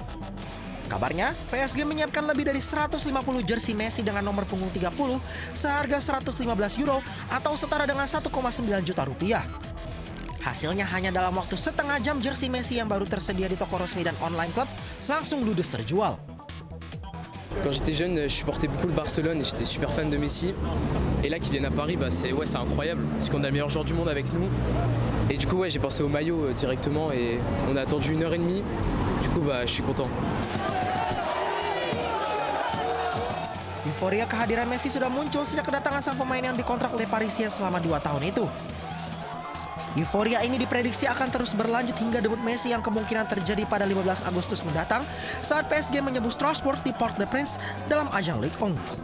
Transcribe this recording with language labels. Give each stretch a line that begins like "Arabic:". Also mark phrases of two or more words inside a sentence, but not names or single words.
Indonesian: Kabarnya, PSG menyiapkan lebih dari 150 jersey Messi dengan nomor punggung 30 seharga 115 euro atau setara dengan 1,9 juta rupiah. Hasilnya hanya dalam waktu setengah jam jersey Messi yang baru tersedia di toko resmi dan online klub langsung ludes terjual.
French: Quand j'étais jeune, je supportais beaucoup le Barcelone et j'étais super fan de Messi. Et là, qu'ils viennent à Paris, c'est incroyable parce qu'on a le meilleur joueur du monde avec nous. Et du coup, j'ai pensé au maillot directement et on a attendu 1h30. Du coup, je suis content.
Indonesian: Euforia kehadiran Messi sudah muncul sejak kedatangan sang pemain yang dikontrak oleh Parisien selama 2 tahun itu. Euforia ini diprediksi akan terus berlanjut hingga debut Messi yang kemungkinan terjadi pada 15 Agustus mendatang saat PSG menyebut Strasbourg di Parc des Princes dalam ajang Ligue 1.